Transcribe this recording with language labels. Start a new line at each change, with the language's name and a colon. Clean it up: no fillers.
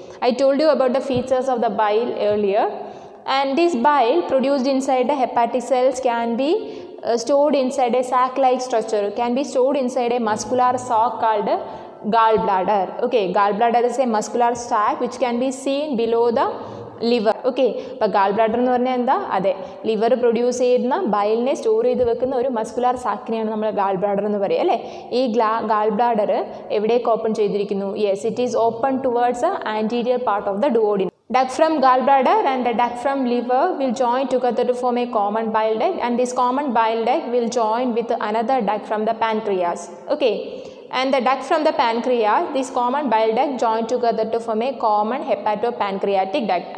English: I told you about the features of the bile earlier, and this bile produced inside the hepatic cells can be stored inside a sac-like structure, can be stored inside a muscular sac called gallbladder. Okay, gallbladder is a muscular sac which can be seen below the liver. Okay, but
Malayalam: gallbladder എന്ന് പറഞ്ഞാൽ എന്താ? അതെ, liver produce ചെയ്യുന്ന ബൈലിനെ store ചെയ്ത് വെക്കുന്ന ഒരു muscular സാക്കിനെയാണ് നമ്മൾ ഗാൾബ്ലാഡർ എന്ന് പറയുക അല്ലേ. ഈ ഗാൾബ്ലാഡർ എവിടേക്ക് ഓപ്പൺ ചെയ്തിരിക്കുന്നു?
English: Yes, it is open towards the anterior part of the duodenum. Duct from gallbladder and the duct from liver will join together to form a common bile duct, and this common bile duct will join with another duct from the pancreas. Okay, and the duct from the pancreas, this common bile duct join together to form a common hepatopancreatic duct.